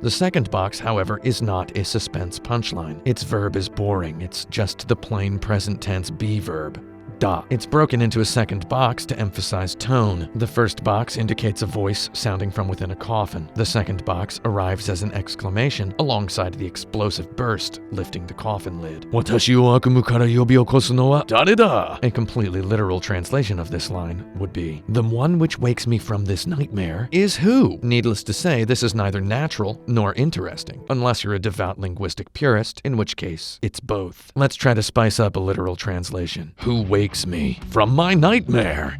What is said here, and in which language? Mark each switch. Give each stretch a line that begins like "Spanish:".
English: The second box, however, is not a suspense punchline. Its verb is boring. It's just the plain present tense be verb. Da. It's broken into a second box to emphasize tone. The first box indicates a voice sounding from within a coffin. The second box arrives as an exclamation alongside the explosive burst lifting the coffin lid.
Japanese: 私を悪夢から呼び起こすのは誰だ?
English: A completely literal translation of this line would be, the one which wakes me from this nightmare is who? Needless to say, this is neither natural nor interesting, unless you're a devout linguistic purist, in which case it's both. Let's try to spice up a literal translation. Who wakes me from my nightmare?